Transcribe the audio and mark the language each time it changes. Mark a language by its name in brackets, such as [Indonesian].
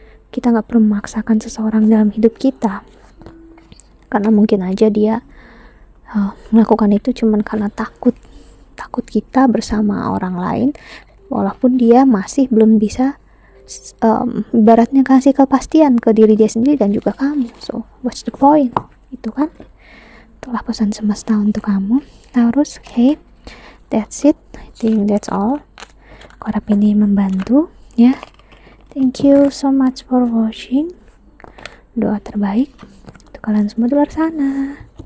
[Indonesian] Kita gak perlu memaksakan seseorang dalam hidup kita, karena mungkin aja dia melakukan itu cuman karena takut kita bersama orang lain, walaupun dia masih belum bisa ibaratnya kasih kepastian ke diri dia sendiri dan juga kamu. [English] So what's the point? [Indonesian] Itu kan, itulah pesan semesta untuk kamu Taurus. [English] Okay, that's it, I think that's all. [Indonesian] Aku harap ini membantu ya. [English] Thank you so much for watching. [Indonesian] Doa terbaik untuk kalian semua di luar sana.